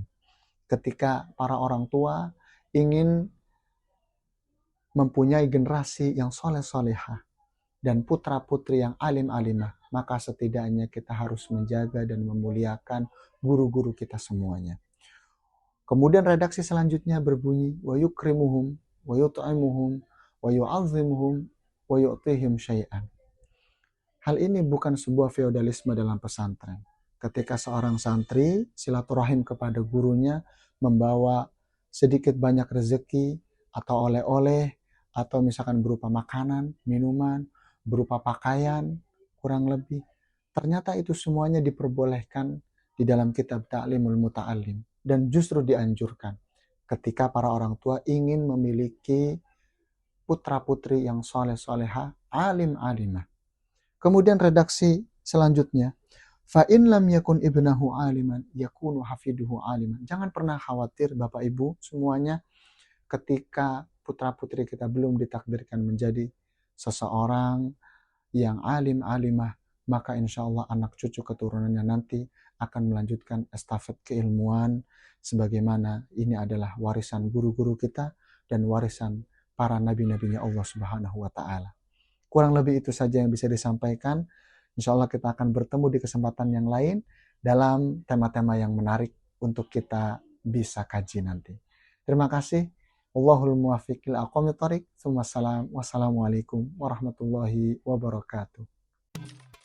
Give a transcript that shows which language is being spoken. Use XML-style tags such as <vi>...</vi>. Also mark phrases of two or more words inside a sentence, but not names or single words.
<id>Ketika para orang tua ingin mempunyai generasi yang soleh-solehah dan putra-putri yang alim-alimah, maka setidaknya kita harus menjaga dan memuliakan guru-guru kita semuanya. Kemudian redaksi selanjutnya berbunyi</id> <ar>ويكرمهم ويطعمهم ويعظمهم ويعطيهم شيئا.</ar> <id>Hal ini bukan sebuah feodalisme dalam pesantren. Ketika seorang santri silaturahim kepada gurunya membawa sedikit banyak rezeki atau oleh-oleh atau misalkan berupa makanan, minuman, berupa pakaian, kurang lebih. Ternyata itu semuanya diperbolehkan di dalam kitab Ta'limul Muta'allim. Dan justru dianjurkan ketika para orang tua ingin memiliki putra-putri yang soleh-soleha, alim-alimah. Kemudian redaksi selanjutnya,</id> <ar>فإن لم يكن ابنه عالما يكون حافده عالما.</ar> <id>Jangan pernah khawatir Bapak Ibu semuanya, ketika putra-putri kita belum ditakdirkan menjadi seseorang yang alim-alimah, maka</id> <ar>إن شاء الله</ar> <id>anak cucu keturunannya nanti akan melanjutkan estafet keilmuan, sebagaimana ini adalah warisan guru-guru kita dan warisan para nabi-nabinya Allah</id> <ar>سبحانه وتعالى.</ar> <id>Kurang lebih itu saja yang bisa disampaikan.</id> <ar>إن شاء الله</ar> <id>kita akan bertemu di kesempatan yang lain dalam tema-tema yang menarik untuk kita bisa kaji nanti. Terima kasih.</id> <ar>والله الموفق إلى أقوم الطريق. والسلام عليكم ورحمة الله وبركاته.</ar>